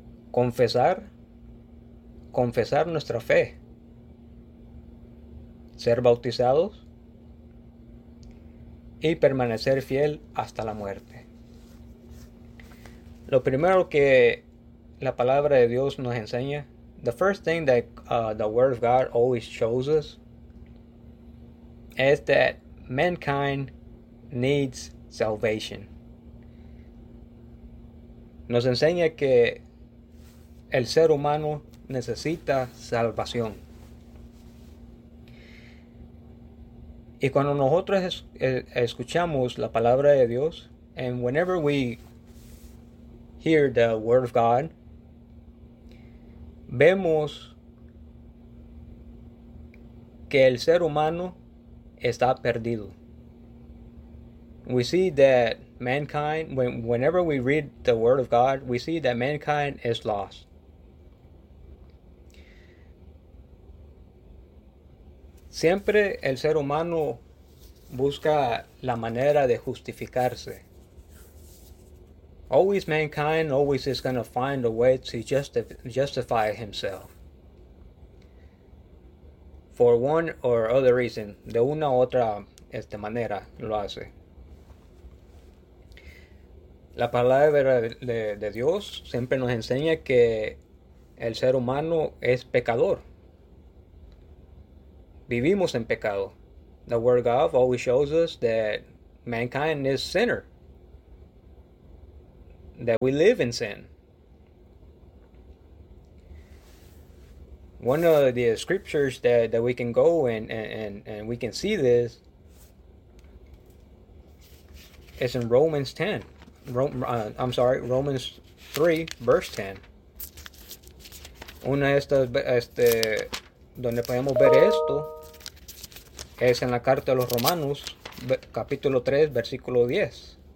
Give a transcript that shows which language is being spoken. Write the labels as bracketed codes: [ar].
[es] Confesar nuestra fe. Ser bautizados. Y permanecer fiel hasta la muerte. Lo primero que la palabra de Dios nos enseña. [en] The first thing that the Word of God always shows us is that mankind needs salvation. [es] Nos enseña que el ser humano necesita salvación. Y cuando nosotros escuchamos la palabra de Dios, [en] and whenever we hear the word of God, [es] vemos que el ser humano está perdido. [en] We see that mankind, whenever we read the word of God, we see that mankind is lost. [es] Siempre el ser humano busca la manera de justificarse. [en] Always mankind always is going to find a way to justify himself. For one or other reason, [es] de una u otra manera lo hace. La palabra de Dios siempre nos enseña que el ser humano es pecador. Vivimos en pecado. [en] The word of God always shows us that mankind is sinner. That we live in sin. One of the scriptures that we can go and we can see this is in Romans 10. Romans 3, verse 10. [es] Una de estas, donde podemos ver esto, es en la carta de los Romanos, capítulo 3, versículo 10.